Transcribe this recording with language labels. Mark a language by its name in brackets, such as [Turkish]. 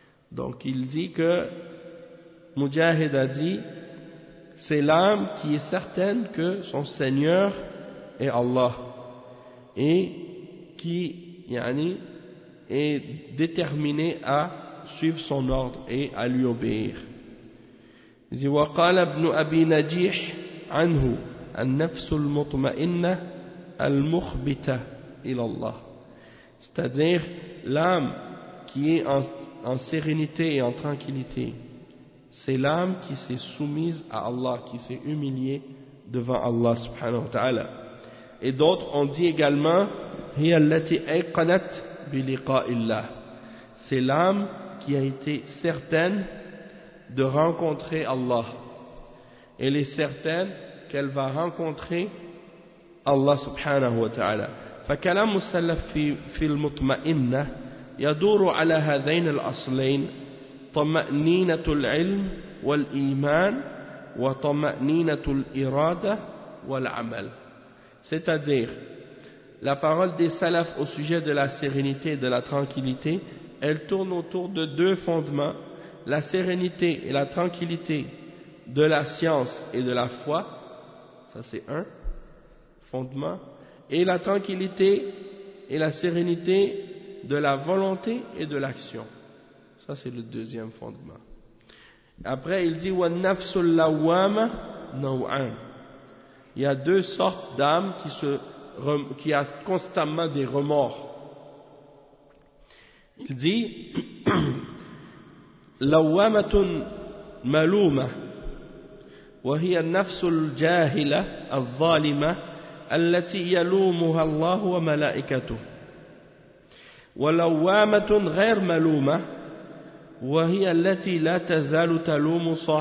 [French] Donc il dit que Mujahid a dit c'est l'âme qui est certaine que son Seigneur est Allah et qui yani est déterminée à suivre son ordre et à lui obéir. Il dit [Arabic] وقال ابن أبي نجيح عنه النفس المطمئنة المخبتة إلى الله. [French] C'est-à-dire l'âme qui est en sérénité et en tranquillité, c'est l'âme qui s'est soumise à Allah, qui s'est humiliée devant Allah subhanahu wa ta'ala. Et d'autres ont dit également [Arabic] هي التي أيقنت بلقاء الله. [French] C'est l'âme qui a été certaine de rencontrer Allah. Elle est certaine qu'elle va rencontrer Allah subhanahu wa ta'ala. [Arabic] فكلام السلف في المطمئنة يدور على هذين الأصلين طمأنينة العلم والإيمان وطمأنينة الإرادة والعمل. [French] C'est-à-dire, la parole des salafs au sujet de la sérénité et de la tranquillité, elle tourne autour de deux fondements, la sérénité et la tranquillité de la science et de la foi. Ça, c'est un fondement. Et la tranquillité et la sérénité de la volonté et de l'action. Ça, c'est le deuxième fondement. Après, il dit [Arabic] وَالنَّفْسُ اللَّوَّامَ نَوْعَانَ. [French] Il y a deux sortes d'âmes qui a constamment des remords. Il dit [Arabic] لَوَّامَةٌ مَلُومَةٌ وهي النفس الجاهلة الظالمة التي يلومها الله وملائكته ولوامة غير ملومة وهي التي لا تزال تلوم